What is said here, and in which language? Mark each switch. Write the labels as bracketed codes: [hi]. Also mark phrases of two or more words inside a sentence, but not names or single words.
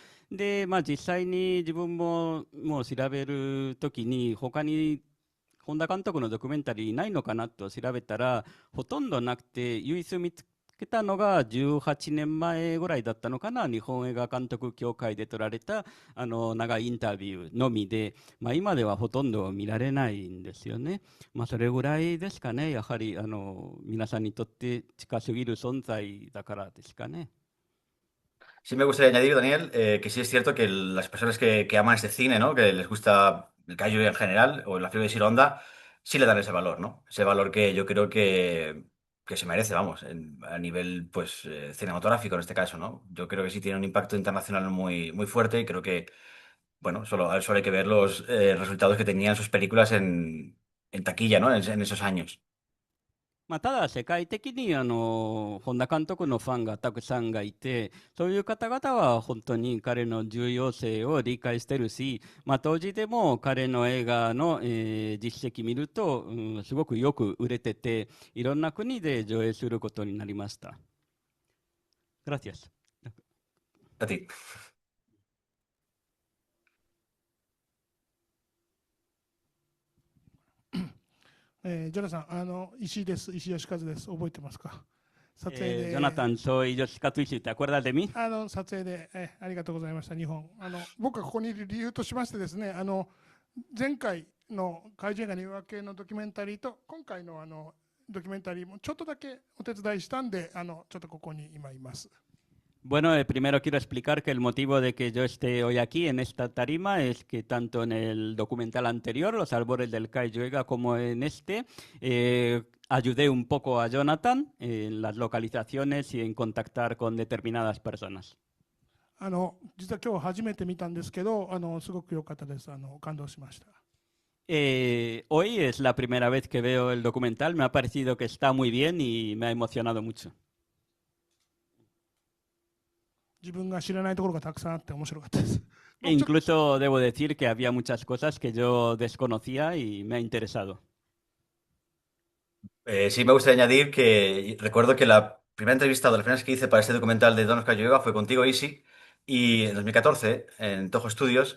[ja] で、まあ、実際に自分ももう調べるときに、他に本田監督のドキュメンタリーないのかなと調べたら、ほとんどなくて、唯一見つけたのが18年前ぐらいだったのかな、日本映画監督協会で撮られた長いインタビューのみで、まあ、今ではほとんど見られないんですよね。まあ、それぐらいですかね、やはり皆さんにとって近すぎる存在だからですかね。 [es] Sí me gustaría añadir, Daniel, que sí es cierto que las personas que aman este cine, ¿no? Que les gusta el kaiju en general, o la figura de Shironda, sí le dan ese valor, ¿no? Ese valor que yo creo que se merece, vamos, a nivel, pues, cinematográfico en este caso, ¿no? Yo creo que sí tiene un impacto internacional muy, muy fuerte y creo que, bueno, solo hay que ver los resultados que tenían sus películas en taquilla, ¿no? En esos años. [ja] まあ、ただ世界的に本田監督のファンがたくさんがいて、そういう方々は本当に彼の重要性を理解してるし、まあ、当時でも彼の映画の、実績見ると、すごくよく売れてて、いろんな国で上映することになりました。Gracias. [es] A ti. [ja] ジョナさん、石井です。石井義和です。覚えてますか？撮影で、 [es] Jonathan, soy Yoshika Tuishi, ¿te acuerdas de mí? [ja] 撮影で、ありがとうございました。日本。僕がここにいる理由としましてですね、前回の怪獣映画の夜明けのドキュメンタリーと、今回のドキュメンタリーもちょっとだけお手伝いしたんで、ちょっとここに今います。 [es] Bueno, primero quiero explicar que el motivo de que yo esté hoy aquí en esta tarima es que tanto en el documental anterior, Los Albores del Kaiyuega, como en este, ayudé un poco a Jonathan en las localizaciones y en contactar con determinadas personas. [ja] 実は今日初めて見たんですけど、すごく良かったです。感動しました。 [es] Hoy es la primera vez que veo el documental, me ha parecido que está muy bien y me ha emocionado mucho. [ja] 自分が知らないところがたくさんあって面白かったです。 [es] E incluso debo decir que había muchas cosas que yo desconocía y me ha interesado. Sí, me gustaría añadir que recuerdo que la primera entrevista de las primeras que hice para este documental de Don Oscar Llueva fue contigo, Isi, y en 2014 en Toho Studios.